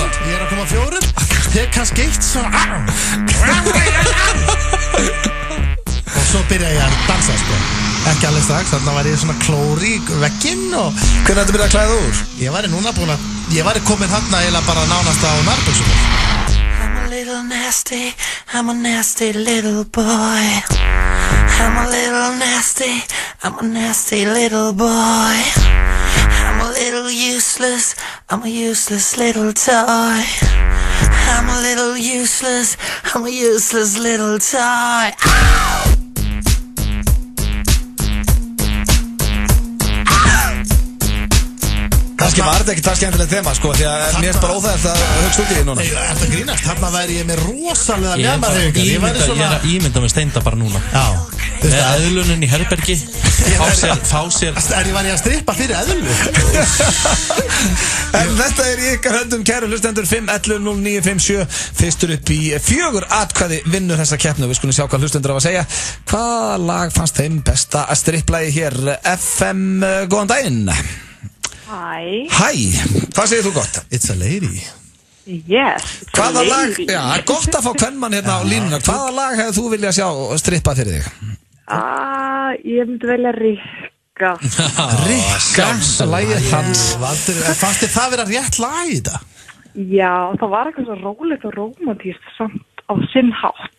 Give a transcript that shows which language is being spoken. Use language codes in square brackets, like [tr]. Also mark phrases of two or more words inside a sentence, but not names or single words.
[is] Ég er að koma 4. Þegar kannski eitt svona og svo byrja ég að dansa sko. Ekki alveg strax, þannig var ég svona klóri í vegginn og... Hvernig þetta byrja að klæða úr? Ég væri núna búin að... Ég væri komin þarna eiginlega bara nánast á nærbuxum. [en] I'm a little nasty, I'm a nasty little boy. I'm a little nasty, I'm a nasty little boy. I'm a little useless, I'm a useless little toy. I'm a little useless, I'm a useless little toy. [is] Kannski var þetta ekki það skemmtilegt þema sko, því að mér er bara óþægilegt að hugsa út í því núna. Nei, þetta grínast, þarna væri ég með rosalega mjamaðhefingar. Ég er að ímynda með Steinda bara núna. Já. Með eðlunin í herbergi, fá sér. Ég var ég að strippa fyrir eðlu. En þetta er í ykkar höndum, kæru hlustendur. 511-0957. Fyrstur upp í 4 atkvæði vinnur þessa keppni. Við skulum sjá hvað hlustendur á að segja. Hvaða lag fannst þeim besta að stripplagi hér? FM, góðan daginn. Hæ. Hæ, hvað segir þú gott? [en] It's a lady. Yes. [is] Hvaða lag, já, gott að fá kvennmann hérna á línuna. Hvaða lag hefur þú viljað sjá strippa fyrir þig? Ég myndi velja Rikka. Rikka, lagið hans. Fannst þið það vera rétt lag í þetta? Já, það var eitthvað svo rólegt og rómantískt samt á sinn hátt.